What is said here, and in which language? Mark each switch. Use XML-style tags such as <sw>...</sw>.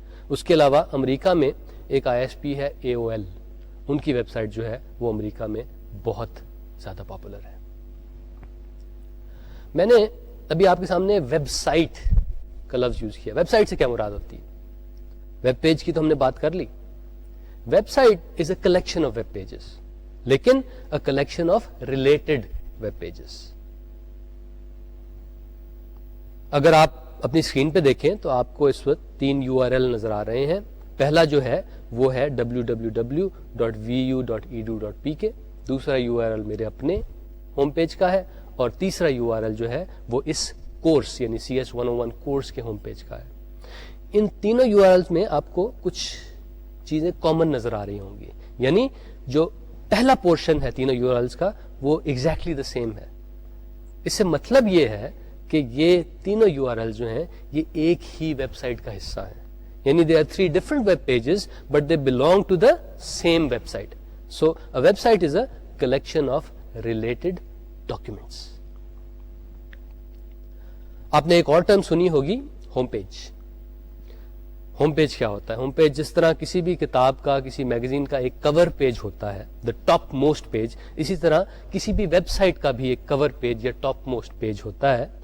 <ur>اس کے علاوہ امریکہ میں ایک ISP ہے AOL, ان کی ویب سائٹ جو ہے وہ امریکہ میں بہت زیادہ پاپولر ہے. میں نے ابھی آپ کے سامنے ویب سائٹ کا لفظ یوز کیا. ویب سائٹ سے کیا مراد ہوتی ہے؟ ویب پیج کی تو ہم نے بات کر لی.</ur> <en>website is a collection of web pages,</en> <ur>لیکن</ur> <en>A collection of related web pages.</en> <ur>اگر آپ اپنی اسکرین پہ دیکھیں تو آپ کو اس وقت 3 URL نظر آ رہے ہیں. پہلا جو ہے وہ ہے www.vu.edu.pk. دوسرا URL میرے اپنے ہوم پیج کا ہے, اور تیسرا URL جو ہے وہ اس کورس یعنی CS101 کورس کے ہوم پیج کا ہے. ان تینوں URLs میں آپ کو کچھ چیزیں کامن نظر آ رہی ہوں گی, یعنی جو پہلا پورشن ہے تینوں URLs کا وہ</ur> <en>exactly the same</en> <ur>ہے. اس سے مطلب یہ ہے کہ یہ تینوں URLs جو ہیں یہ ایک ہی ویب سائٹ کا حصہ ہیں, یعنی</ur> <en>they are 3 different web pages but they belong to the same website. So a website is a collection of related documents.</en> <ur>آپ نے ایک اور ٹرم سنی ہوگی, ہوم پیج. ہوم پیج کیا ہوتا ہے؟ ہوم پیج جس طرح کسی بھی کتاب کا, کسی میگزین کا ایک کور پیج ہوتا ہے,</ur> <en>the top most page,</en> <ur>اسی طرح کسی بھی ویب سائٹ کا بھی ایک کور پیج یا ٹاپ موسٹ پیج ہوتا ہے.</ur>